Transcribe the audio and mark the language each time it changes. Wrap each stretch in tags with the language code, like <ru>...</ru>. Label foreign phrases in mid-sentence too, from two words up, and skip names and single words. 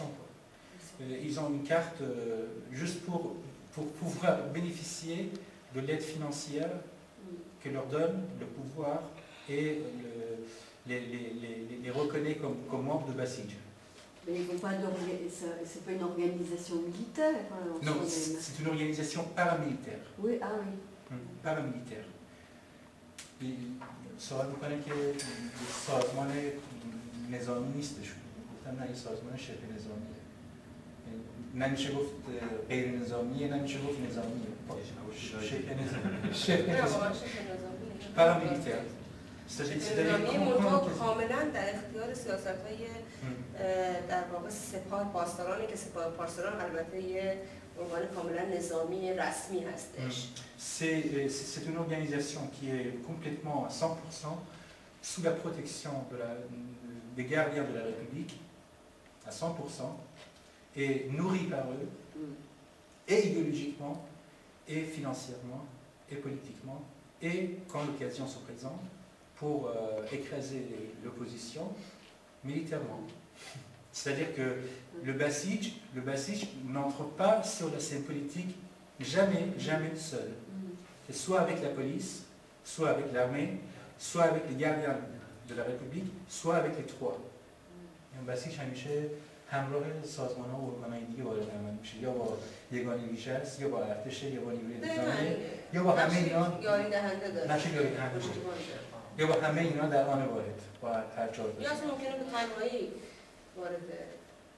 <fr>Ils ont une carte juste pour pouvoir bénéficier de l'aide financière que leur donne le pouvoir et les reconnaît comme membres de Basij. Mais c'est pas une organisation militaire. Non, c'est une organisation paramilitaire. Oui, ah oui. Paramilitaire.</fr> <fa>سوال میکنه که سازمان نظامی نیستش، گفتم نه، سازمان شبه نظامیه، نمیشه گفت غیر نظامیه، نمیشه گفت نظامیه، شبه نظامی، paramilitaire. نظامی منطقه کاملا در اختیار سیاست‌های در واقع سپاه پاسدارانه که سپاه پاسداران البته یه ارگان کاملا نظامی رسمی هستش.</fa> <fr>C'est une organisation qui est complètement à 100% sous la protection des gardiens de la République, à 100%, et nourrie par eux, et idéologiquement, et financièrement, et politiquement, et quand l'occasion se présente, pour écraser l'opposition militairement. C'est-à-dire que le Basij n'entre pas sur la scène politique jamais seul. C'est soit avec la police, soit avec l'armée, soit avec les gardiens de la République, soit avec les trois.</fr> <fa>Le Basij همیشه همراه سازمان‌ها و ارگان‌های دیگه وارد عمل میشه، یا با یگان ویژه است، یا با ارتش، یا با نیروی انتظامی، یا با همه اینا یاری دهنده داره. نقش یاری دهنده داره. یا با همه اینا در آن واحد با هر جا. یا اصلا ممکنه به تنهایی وارد</fa>